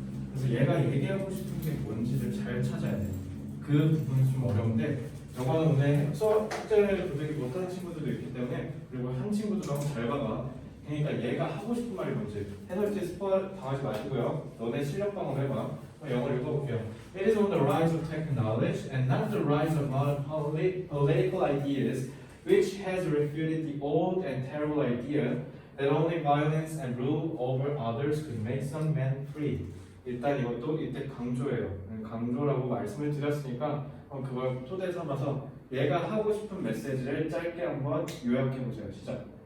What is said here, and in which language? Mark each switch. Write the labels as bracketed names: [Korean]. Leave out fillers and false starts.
[Korean] 그래서 얘가 얘기하고 싶은 게 뭔지를 잘 찾아야 돼. 그 부분이 좀 어려운데 저거는 오늘 숙제를 도저히 못하는 친구들도 있기 때문에 그리고 한 친구도 너무 잘 봐봐. 그러니까 얘가 하고 싶은 말이 뭔지 해설지 스포 당하지 마시고요. 너네 실력 방어를 해봐. 영어를 읽어볼게요. [English] It is on the rise of technology and not the rise of modern political ideas which has refuted the old and terrible idea that only violence and rule over others could make some men free. [Korean] 일단 이것도 이때 강조예요. 강조라고 말씀을 드렸으니까 그걸 토대 삼아서 얘가 하고 싶은 메시지를 짧게 한번 요약해 보세요. 시작.